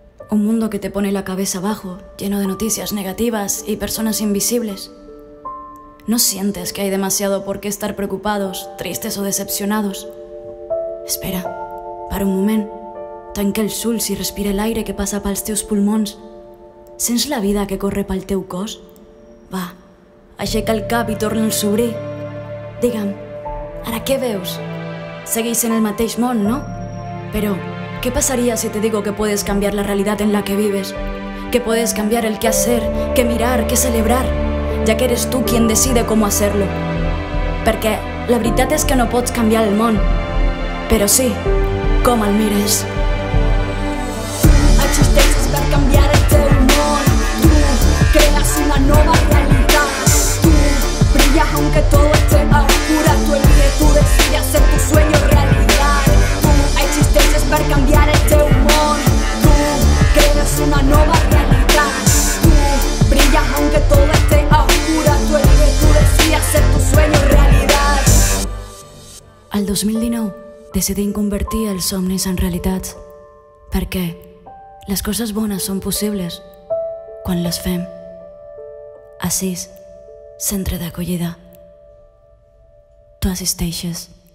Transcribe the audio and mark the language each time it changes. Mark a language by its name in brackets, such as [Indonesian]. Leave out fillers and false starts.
[Spanish] Un mundo que te pone la cabeza abajo, lleno de noticias negativas y personas invisibles. ¿No sientes que hay demasiado por qué estar preocupados, tristes o decepcionados? [Catalan] Espera, para un moment. Tanca els ulls i respira l'aire que passa pels teus pulmons. Sents la vida que corre pel teu cos? Va, aixeca el cap i torna'ls a obrir. Digue'm, ara què veus? Seguís en el mateix món, ¿no? [Spanish] Pero, ¿qué pasaría si te digo que puedes cambiar la realidad en la que vives? Que puedes cambiar el qué hacer, qué mirar, qué celebrar, ya que eres tú quien decide cómo hacerlo. [Catalan] Perquè la veritat és que no pots canviar el món, però sí, com el mires. Tu existeixes per canviar el teu món. Tu creas una nova realitat. [Spanish] Tu brillas aunque todo esté a oscuras. Tú eliges, tú decides hacer tu sueño realidad. [Catalan] Tu existeixes per canviar el teu món. Tu creas una nova realitat. [Spanish] Tu brillas aunque todo esté a oscuras. Tú eliges, tú decides hacer tu sueño realidad. [Catalan] Al 2019 decidim convertir els somnis en realitats, perquè les coses bones són possibles quan les fem. Assís, centre d'acollida. Tu assisteixes.